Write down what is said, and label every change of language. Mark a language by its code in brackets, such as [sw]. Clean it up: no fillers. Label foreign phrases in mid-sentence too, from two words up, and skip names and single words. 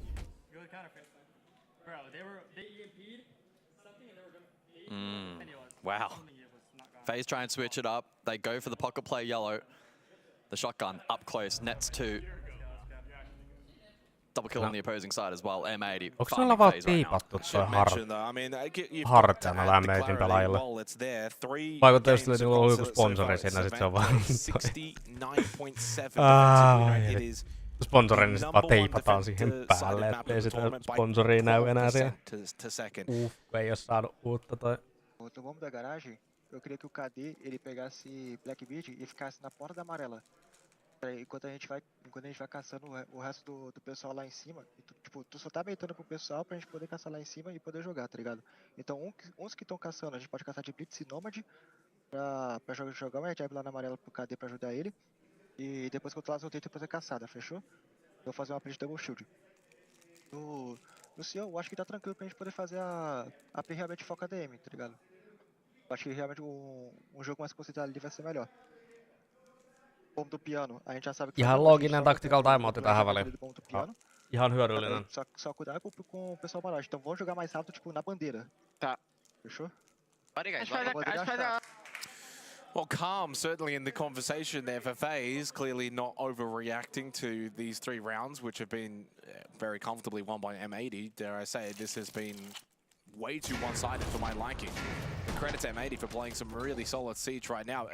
[en] Bro, they EMP'd something and they were gonna Wow. FaZe try and switch it up. They go for the pocket play yellow. The shotgun up close, nets 2. Double kill on the opposing side as well, M80. [fi] Onko se vaan piipattu toi harteena lämmöitin pelaajille? Vaikuttaa just että on joku sponsori siinä, sit se on vaan sponsorin, niin sit vaan teipataan siihen päälle, ettei sitä sponsoria näy enää siellä. Ei oo saanut uutta toi. [pt] No bombo da garagem, eu queria que o KD ele pegasse Black Beard e ficasse na porta da amarela. Enquanto a gente vai caçando o resto do pessoal lá em cima, tipo, tu só tá baitando pro pessoal pra gente poder caçar lá em cima e poder jogar, tá ligado? Então, uns que estão caçando, a gente pode caçar de Blitz e Nomad pra jogar uma jab lá na amarela pro KD pra ajudar ele. E depois que eu tô lá, eu tento fazer caçada, fechou? Eu vou fazer uma play de [en] double shield. [pt] No CEO, eu acho que tá tranquilo pra gente poder fazer a P realmente foca DM, tá ligado? Acho que realmente jogo mais concentrado ali vai ser melhor. Bomba do piano, a gente já sabe que [fi] Ihan looginen [en] tactical timeout [fi] tähän väliin. Ihan hyödyllinen. [pt] Só cuidar com o pessoal maior. Então vamos jogar mais rápido, tipo, na bandeira. Tá. Fechou? Bora, guys. [en] Well, calm certainly in the conversation there for FaZe, clearly not overreacting to these 3 rounds, which have been very comfortably won by M80. Dare I say, this has been way too one-sided for my liking. And credit to M80 for playing some really solid Siege right now.